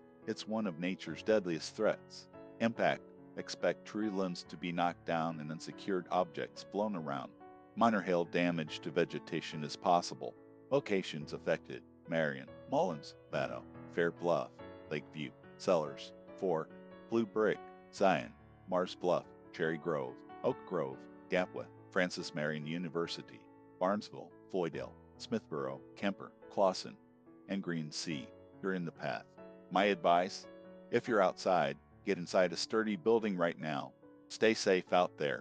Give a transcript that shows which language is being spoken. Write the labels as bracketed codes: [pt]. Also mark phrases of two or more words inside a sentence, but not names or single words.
[en] It's one of nature's deadliest threats. Impact, expect tree limbs to be knocked down and unsecured objects blown around. Minor hail damage to vegetation is possible. Locations affected: Marion, Mullins, Battle, Fair Bluff, Lakeview, Sellers, 4, Blue Brick, Zion, Mars Bluff, Cherry Grove, Oak Grove, Gapwa, Francis Marion University, Barnesville, Floydale, Smithborough, Kemper, Clawson, and Green Sea. You're in the path. My advice: if you're outside, get inside a sturdy building right now. Stay safe out there.